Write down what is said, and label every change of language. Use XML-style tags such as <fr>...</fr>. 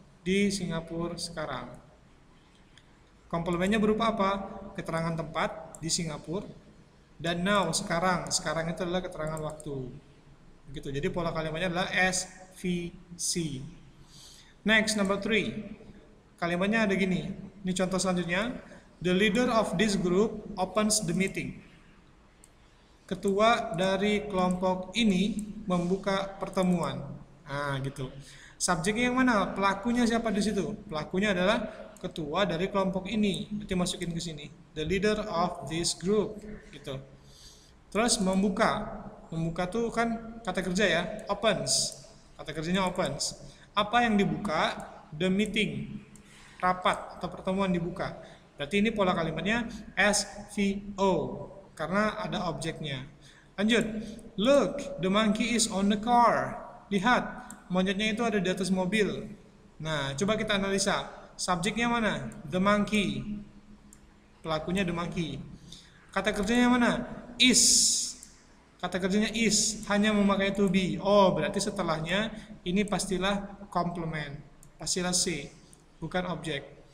<id>Di Singapura sekarang. Komplemennya berupa apa? Keterangan tempat di Singapura dan now, sekarang. Sekarang itu adalah keterangan waktu. Begitu. Jadi pola kalimatnya adalah SVC.</id> <en>Next, number 3.</en> <id>Kalimatnya ada gini. Ini contoh selanjutnya.</id> <en>The leader of this group opens the meeting.</en> <id>Ketua dari kelompok ini membuka pertemuan. Nah, gitu. Subjeknya yang mana? Pelakunya siapa di situ? Pelakunya adalah ketua dari kelompok ini. Berarti masukin ke sini.</id> <en>The leader of this group,</en> <id>gitu. Terus membuka. Membuka tuh kan kata kerja ya, opens. Kata kerjanya opens. Apa yang dibuka?</id> <en>The meeting.</en> <id>Rapat atau pertemuan dibuka. Berarti ini pola kalimatnya SVO karena ada objeknya. Lanjut.</id> <en>Look, the monkey is on the car.</en> <id>Lihat, monyetnya itu ada di atas mobil. Nah, coba kita analisa. Subjeknya mana?</id> <en>The monkey.</en> <id>Pelakunya the monkey. Kata kerjanya mana? Is. Kata kerjanya is. Hanya memakai to be. Oh, berarti setelahnya ini pastilah complement. Pastilah C. Bukan objek.</id>